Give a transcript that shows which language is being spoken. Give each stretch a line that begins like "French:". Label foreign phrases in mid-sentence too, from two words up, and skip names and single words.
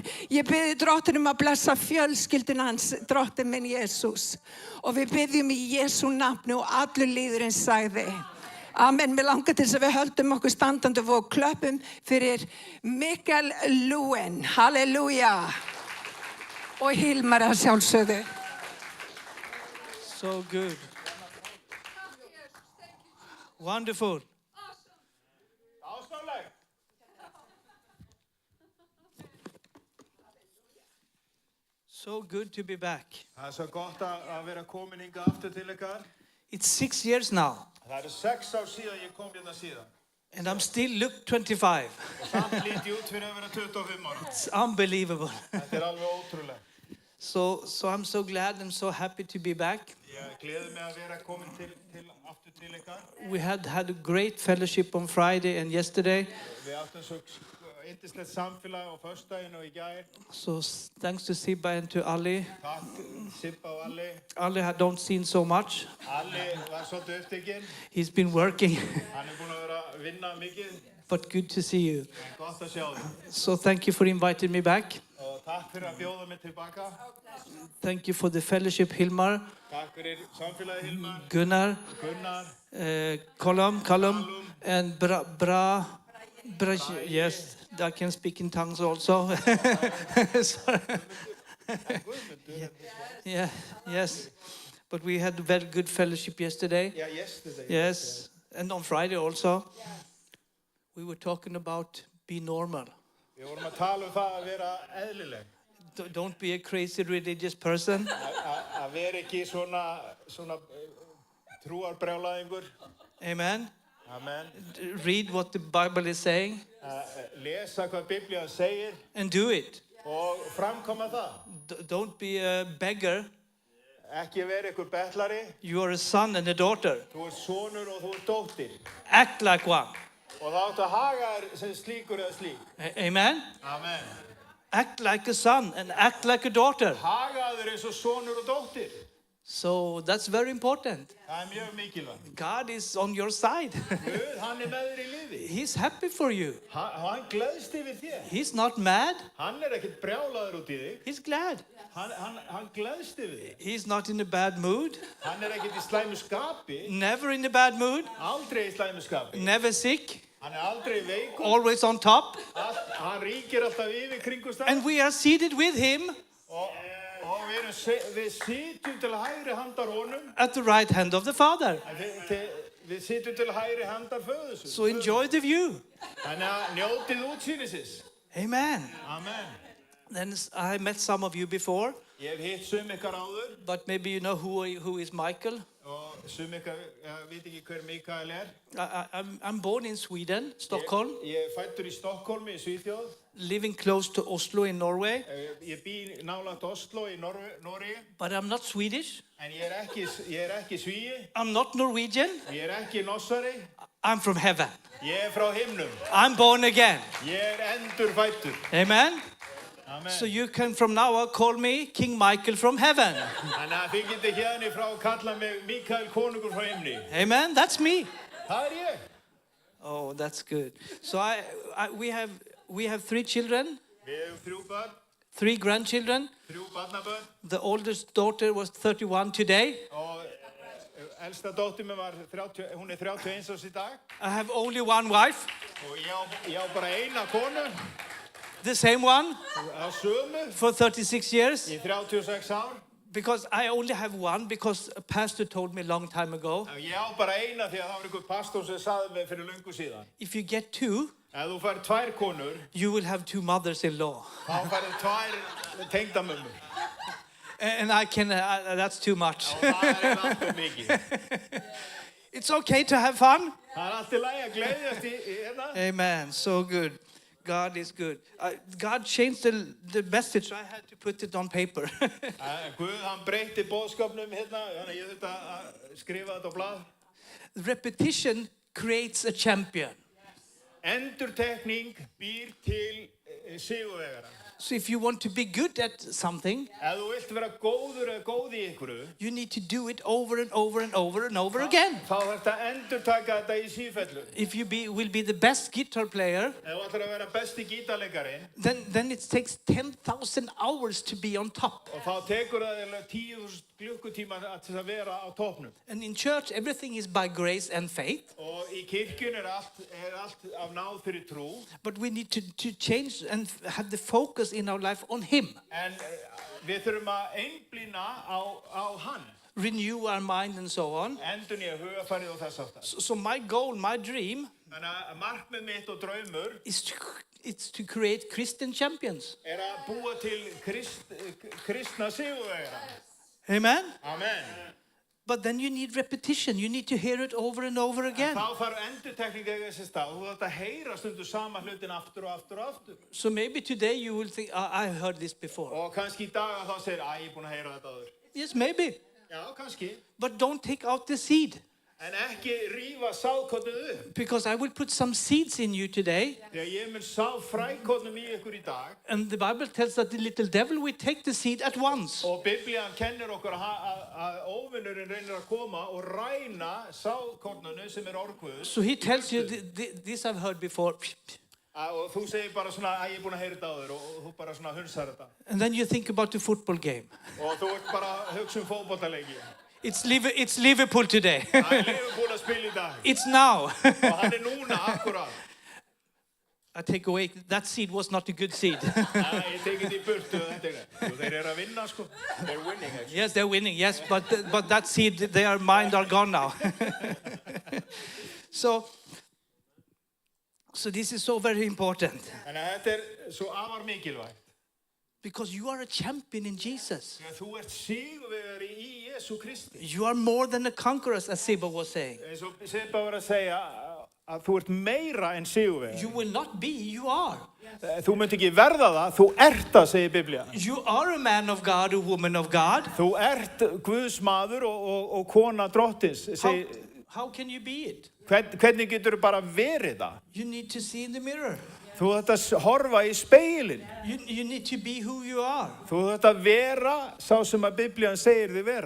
Icelandic: Ég bið Drottin að blessa fjölskyldun hans, Drottin minn Jesús. Og við biðjum í Jesú nafni og allur líðurinn sagði. Amen. Mér langar til þess að við höldum okkur standandi og klöppum fyrir Mikael Lúen. Halleluja. Og Hilmar að sjálfsögðu.
English: So good. Wonderful. So good to be back.
Icelandic: Það er svo gott að vera komin hingað aftur til ykkar.
English: It's 6 years now,
Icelandic: Það eru 6 ár síðan ég kom hérna síðan.
English: and I'm still look 25.
Icelandic: Og samt lít ég út fyrir að vera 25 ára.
English: It's unbelievable.
Icelandic: Þetta alveg ótrúlegt.
English: So I'm so glad and so happy to be back.
Icelandic: Ég gleði mig að vera komin aftur til ykkar.
English: We had a great fellowship on Friday and yesterday.
Icelandic: Við áttum svo yndislegt samfélag á föstudaginn og í gær.
English: So thanks to Sibba and to Ali.
Icelandic: Takk Sibba og Alli.
English: Ali I don't seen so much.
Icelandic: Alli var svolítið upptekinn.
English: He's been working,
Icelandic: Hann búinn að vera að vinna mikið.
English: but good to see you.
Icelandic: En gott að sjá þig.
English: So thank you for inviting me back.
Icelandic: Og takk fyrir að bjóða mig tilbaka.
English: Thank you for the fellowship, Hilmar,
Icelandic: Takk fyrir samfélagið Hilmar,
English: Gunnar,
Icelandic: Gunnar,
English: Colum, and Bra. Yes, I can speak in tongues also. Sorry. Yeah, yes. But we had very good fellowship yesterday. Yeah, yesterday. Yes, and on Friday also. We were talking about be normal.
Icelandic: Við vorum að tala það að vera eðlileg.
English: Don't be a crazy religious person.
Icelandic: Að vera ekki svona trúarbrjálæðingur.
English: Amen.
Icelandic: Amen.
English: Read what the Bible is saying.
Icelandic: Lesa hvað Biblían segir.
English: And do it.
Icelandic: Og framkoma það.
English: Don't be a beggar.
Icelandic: Ekki vera ykkur betlari.
English: You are a son and a daughter.
Icelandic: Þú sonur og þú dóttir.
English: Act like one.
Icelandic: Og það áttu að haga þér sem slíkur eða slík.
English: Amen.
Icelandic: Amen.
English: Act like a son and act like a daughter.
Icelandic: Haga þér eins og sonur og dóttir.
English: So that's very important.
Icelandic: Það mjög mikilvægt.
English: God is on your side.
Icelandic: Guð, hann með þér í lífi.
English: He's happy for you.
Icelandic: Hann gleðst yfir þér.
English: He's not mad.
Icelandic: Hann ekkert brjálaður út í þig.
English: He's glad.
Icelandic: Hann gleðst yfir þig.
English: He's not in a bad mood.
Icelandic: Hann ekkert í slæmu skapi.
English: Never in a bad mood.
Icelandic: Aldrei í slæmu skapi.
English: Never sick.
Icelandic: Hann aldrei veikur.
English: Always on top.
Icelandic: Hann ríkir alltaf yfir kringumstæð.
English: And we are seated with him.
Icelandic: Og við sitjum til hægri handar honum.
English: At the right hand of the Father.
Icelandic: Við sitjum til hægri handar föðursins.
English: So enjoy the view.
Icelandic: Þannig að njótið útsýnisins.
English: Amen.
Icelandic: Amen.
English: Then I met some of you before.
Icelandic: Ég hef hitt sum ykkar áður.
English: But maybe you know who is Michael.
Icelandic: Og sum ykkar veit ekki hver Mikael
English: I'm born in Sweden, Stockholm.
Icelandic: Ég fæddur í Stockholmi í Svíþjóð.
English: Living close to Oslo in Norway.
Icelandic: Ég bý nálægt Oslo í Noregi.
English: But I'm not Swedish.
Icelandic: En ég ekki svíi.
English: I'm not Norwegian.
Icelandic: Ég ekki norsari.
English: I'm from heaven.
Icelandic: Ég frá himnum.
English: I'm born again.
Icelandic: Ég endurfæddur.
English: Amen.
Icelandic: Amen.
English: So you can from now on call me King Michael from heaven.
Icelandic: Þannig að þið getið hérna frá kalla mig Mikael konungur frá himni.
English: Amen. That's me.
Icelandic: Það ég.
English: Oh, that's good. So we have 3 children.
Icelandic: Við hefum 3 börn.
English: 3 grandchildren.
Icelandic: 3 barnabörn.
English: The oldest daughter was 31 today.
Icelandic: Og elsta dóttir mér var 30, hún 31 árs í dag.
English: I have only one wife.
Icelandic: Og ég á bara eina konu.
English: The same one.
Icelandic: Á sömu.
English: For 36 years.
Icelandic: Í 36 ár.
English: Because I only have one because a pastor told me a long time ago.
Icelandic: Ég á bara eina því að það var einhver pastor sem sagði mig fyrir löngu síðan.
English: If you get 2,
Icelandic: ef þú fær 2 konur,
English: you will have 2 mothers-in-law.
Icelandic: þá færðu 2 tengdamömmur.
English: And I can, that's too much.
Icelandic: Og það alltaf mikið.
English: It's okay to have fun.
Icelandic: Það allt í lagi að gleðjast í hérna.
English: Amen. So good. God is good. God changed the message. I had to put it on paper.
Icelandic: Guð, hann breytti boðskapnum hérna, þannig ég þurfti að skrifa þetta á blað.
English: Repetition creates a champion.
Icelandic: Endurtekning býr til sigurvegara.
English: So if you want to be good at something,
Icelandic: Ef þú vilt vera góður eða góð í einhverju,
English: you need to do it over and over and over and over again.
Icelandic: þá þarftu að endurtaka þetta í sífellu.
English: If you will be the best guitar player,
Icelandic: Ef þú ætlar að vera besti gítarleikarinn,
English: then it takes 10,000 hours to be on top.
Icelandic: og þá tekur það 10.000 klukkutíma til að vera á toppnum.
English: And in church, everything is by grace and faith.
Icelandic: Og í kirkjun allt af náð fyrir trú.
English: But we need to change and have the focus in our life on Him.
Icelandic: En við þurfum að einblína á hann.
English: Renew our mind and so on.
Icelandic: Endurnýja hugarfarið og þess aftar.
English: So my goal, my dream,
Icelandic: Þannig að markmið mitt og draumur
English: is to create Christian champions.
Icelandic: að búa til kristna sigurvegara.
English: Amen?
Icelandic: Amen.
English: But then you need repetition. You need to hear it over and over again.
Icelandic: Þá þarf endurtekning eiga sér stað. Þú þarft að heyra stundum sama hlutin aftur og aftur og aftur.
English: So maybe today you will think, I've heard this before.
Icelandic: Og kannski í dag þá segir, ég er búin að heyra þetta áður.
English: Yes, maybe.
Icelandic: Já, kannski.
English: But don't take out the seed.
Icelandic: En ekki rífa sáðkornið upp.
English: Because I will put some seeds in you today.
Icelandic: Þegar ég mun sá frækornum í ykkur í dag.
English: And the Bible tells that the little devil will take the seed at once.
Icelandic: Og Biblían kennir okkur að óvinnurinn reynir að koma og ræna sáðkornunu sem orguðs.
English: So he tells you, this I've heard before.
Icelandic: Og þú segir bara svona, ég er búin að heyra þetta áður og þú bara svona hunsar þetta.
English: And then you think about the football game.
Icelandic: Og þú ert bara að hugsa fótboltaleiki.
English: It's Liverpool today.
Icelandic: Það Liverpool að spila í dag.
English: It's now.
Icelandic: Og hann núna, akkurat.
English: I take away, that seed was not a good seed.
Icelandic: Ég tekið í burtu, þeir að vinna, sko.
English: They're winning, actually. Yes, they're winning. Yes, but that seed, their mind are gone now. So this is so very important.
Icelandic: Þannig að þetta svo afar mikilvægt.
English: Because you are a champion in Jesus.
Icelandic: Þegar þú ert sigurvegari í Jesú Kristi.
English: You are more than a conqueror, as Siba was saying.
Icelandic: Eins og Sibba var að segja að þú ert meira en sigurvegari.
English: You will not be, you are.
Icelandic: Þú munt ekki verða það, þú ert það, segir Biblía.
English: You are a man of God, a woman of God.
Icelandic: Þú ert Guðs maður og kona drottins.
English: How can you be it?
Icelandic: Hvernig getur þú bara verið það?
English: You need to see in the mirror.
Icelandic: Þú þarft að horfa í speilin.
English: You need to be who you are.
Icelandic: Þú þarft að vera sá sem að Biblían segir þig vera.